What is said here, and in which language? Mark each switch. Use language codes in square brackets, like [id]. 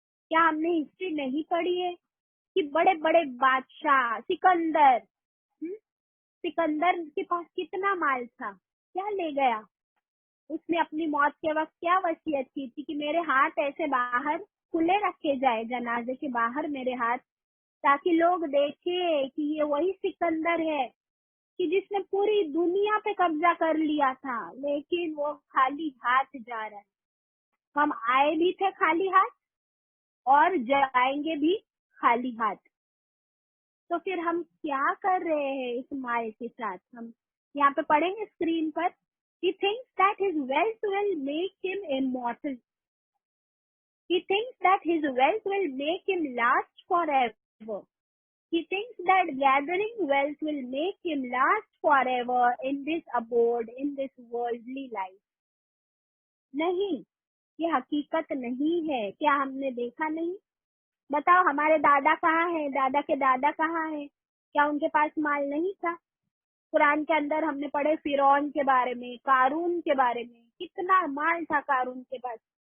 [ur] کیا ہم نے ہسٹری نہیں پڑھی ہے کہ بڑے بڑے بادشاہ, سکندر کے پاس کتنا مال تھا, کیا لے گیا؟ اس نے اپنی موت کے وقت کیا وصیت کی تھی کہ میرے ہاتھ ایسے باہر کھلے رکھے جائے, جنازے کے باہر میرے ہاتھ, تاکہ لوگ دیکھیں کہ یہ وہی سکندر ہے کہ جس نے پوری دنیا پہ قبضہ کر لیا تھا, لیکن وہ خالی ہاتھ جا رہا ہے. ہم آئے بھی تھے خالی ہاتھ اور جائیں گے بھی خالی ہاتھ. تو پھر ہم کیا کر رہے ہیں اس مال کے ساتھ؟ ہم یہاں پہ پڑھیں گے screen per. [en] He thinks that his wealth will make him immortal. He thinks that his wealth will make him last forever. He thinks that gathering wealth will make him last forever in this abode, in this worldly life. [ur] نہیں, یہ حقیقت نہیں ہے. کیا ہم نے دیکھا نہیں؟ بتاؤ ہمارے دادا کہاں ہیں, دادا کے دادا کہاں ہیں؟ کیا ان کے پاس مال نہیں تھا؟ قرآن کے اندر ہم نے پڑھے فرعون کے بارے میں, قارون کے بارے میں, کتنا مال تھا قارون کے پاس.